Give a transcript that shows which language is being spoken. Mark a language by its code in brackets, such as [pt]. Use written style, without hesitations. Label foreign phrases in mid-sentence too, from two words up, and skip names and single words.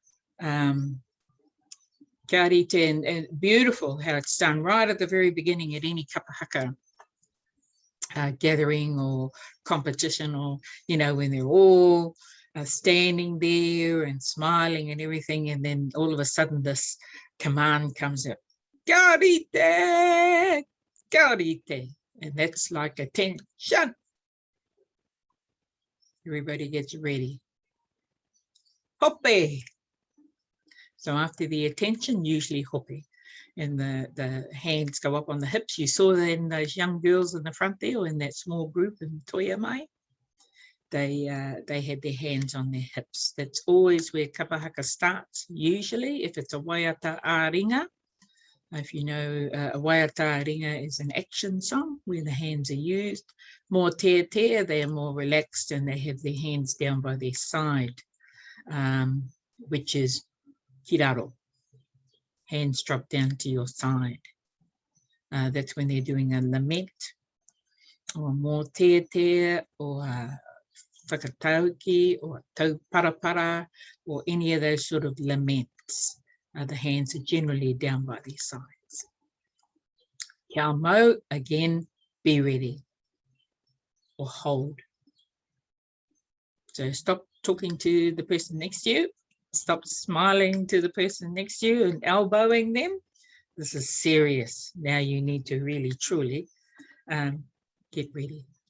[mi] Kia rite, [en] and beautiful how it's done right at the very beginning at any [mi] Kapa Haka [en] gathering or competition, or, you know, when they're all standing there and smiling and everything, and then all of a sudden this command comes up, [mi] kia rite, kia rite, [en] and that's like attention. Everybody gets ready. Hope. So after the attention, usually hope, and the hands go up on the hips. You saw that in those young girls in the front there, or in that small group in Toia Mai. They had their hands on their hips. That's always where [mi] Kapa Haka [en] starts, usually, if it's a [mi] waiata āringa. [en] If you know, a [mi] waiata āringa [en] is an action song where the hands are used. [mi] More te, [en] they are more relaxed and they have their hands down by their side, which is kiraro. Hands drop down to your side. That's when they're doing a lament, or [mi] more te, [en] or whakatauki, or [mi] tau parapara, [en] or any of those sort of laments. The hands are generally down by their sides. [mi] Kia mau, [en] again, be ready, or hold. So stop talking to the person next to you. Stop smiling to the person next to you and elbowing them. This is serious. Now you need to really, truly get ready.